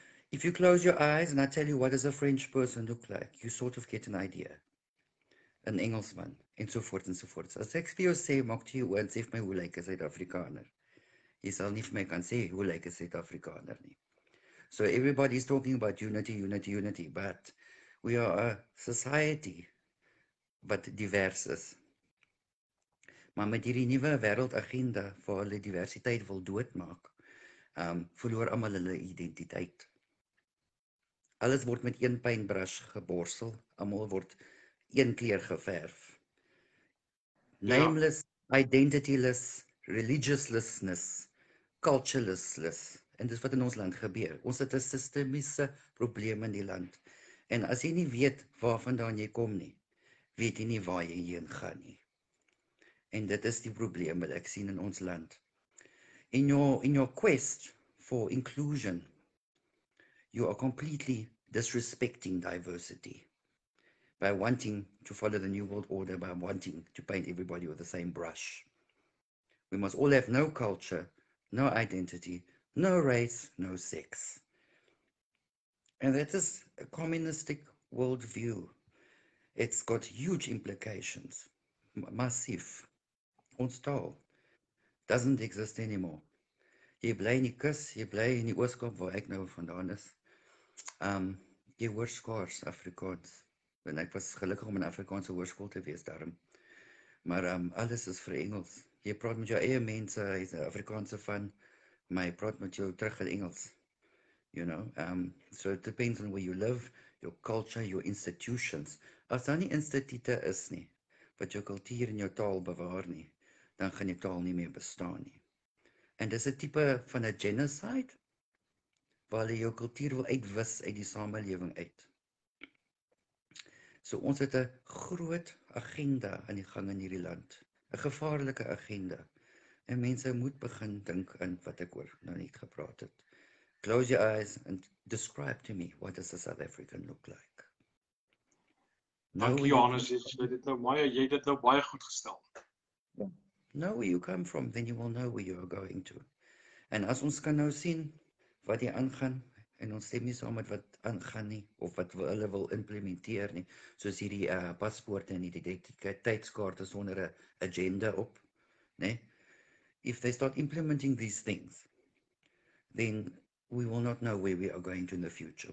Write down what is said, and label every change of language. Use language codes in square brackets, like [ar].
[en] If you close your eyes and I tell you what does a French person look like, you sort of get an idea. [af] Een Engelsman, ensovoorts ensovoorts. As ek vir jou sê, maak toe jou oë en sê vir my hoe lyk 'n Suid-Afrikaner. Jy sal nie vir my kan sê hoe lyk 'n Suid-Afrikaner nie. [en] So everybody's talking about unity, unity, unity, but we are a society [af] wat divers is. Maar met hierdie nuwe wêreldagenda waar hulle diversiteit wil doodmaak, verloor almal hulle identiteit. Alles word met een paintbrush geborsel, almal word een kleur geverf. [en] Nameless, identityless, religiousness, cultureless. [af] En dis wat in ons land gebeur. Ons het 'n sistemiese probleem in die land. En as jy nie weet waarvandaan jy kom nie, weet jy nie waar jy heen gaan nie. En dit is die probleem wat ek sien in ons land. [en] In your quest for inclusion, you are completely disrespecting diversity by wanting to follow the New World Order, by wanting to paint everybody with the same brush. We must all have no culture, no identity, no race, no sex. And that is a communistic worldview. It's got huge implications, massive. [af] Ons taal [en] doesn't exist anymore. [af] Jy bly in die kus, jy bly in die Ooskaap waar ek nou vandaan is. Jy hoor skaars Afrikaans. En ek was gelukkig om in 'n Afrikaanse hoërskool te wees daarom. Maar alles is vir Engels. Jy praat met jou eie mense, hy's 'n Afrikaanse van, maar jy praat met jou terug in Engels. [en] You know, so it depends on where you live, your culture, your institutions. [af] As daar nie instituute is nie, wat jou kultuur en jou taal bewaar nie, dan gaan jou taal nie meer bestaan nie. En dis 'n tipe van 'n genocide, waar hulle jou kultuur wil uitwis uit die samelewing uit. So ons het 'n groot agenda aan die gang in hierdie land, 'n gevaarlike agenda. En mense moet begin dink in wat ek oor nou net gepraat het. [en] Close your eyes and describe to me, what does a South African look like? [af] Dankie Johannes, jy het dit nou baie goed gestel. [en] Know where you come from, then you will know where you are going to. [af] En as ons kan nou sien wat hier aangaan, en ons stem nie saam met wat aangaan nie, of wat hulle wil implementeer nie, soos hierdie paspoorte en die identiteitskaarte sonder 'n agenda op, né? [en] If they start implementing these things, then we will not know where we are going to in the future.